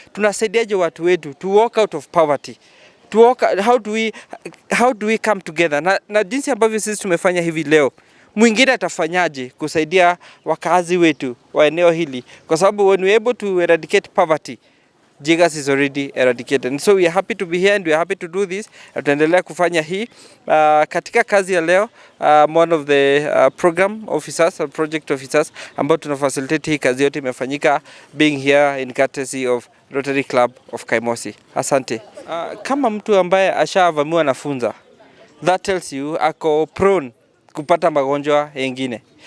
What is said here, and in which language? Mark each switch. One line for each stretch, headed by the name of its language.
Swahili: Tunasaidiaje watu wetu
English: to walk out of poverty? How do we come together?
Swahili: Na jinsi ambavyo sisi tumefanya hivi leo, mwingine atafanyaje kusaidia wakazi wetu wa eneo hili? Kwa sababu
English: when we are able to eradicate poverty, jiggers is already eradicated. And so we are happy to be here and we are happy to do this.
Swahili: Tutaendelea kufanya hii katika kazi ya leo.
English: One of the program officers, project officers
Swahili: ambao tuna
English: facilitate
Swahili: hii kazi yote imefanyika
English: being here in courtesy of Rotary Club of Kaimosi.
Swahili: Asante. Kama mtu ambaye ashavamiwa na funza,
English: that tells you
Swahili: ako prone kupata magonjwa yengine.